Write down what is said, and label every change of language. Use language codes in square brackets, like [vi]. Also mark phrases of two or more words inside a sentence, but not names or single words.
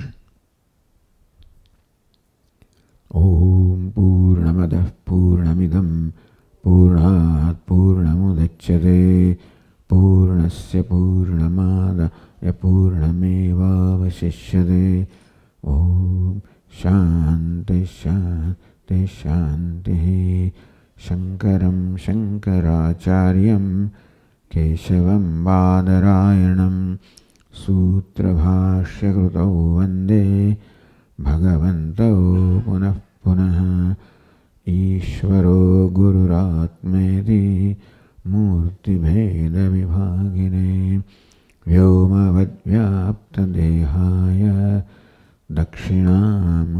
[sa] ઓમ પૂર્ણમદ પૂર્ણમિદમ પૂર્ણાત પૂર્ણમુદચ્યતે પૂર્ણસ્ય પૂર્ણમાદાય પૂર્ણમેવાવશિષ્યતે. ઓમ શાંતિ શાંતિ शान्तिः शान्तिः। शङ्करं शङ्कराचार्यं केशवं बादरायणं सूत्रभाष्यकृतौ वन्दे भगवन्तौ पुनः पुनः। ईश्वरो गुरुरात्मेति मूर्तिभेदविभागिने व्योमवद्व्याप्तदेहाय दक्षिणामूर्तये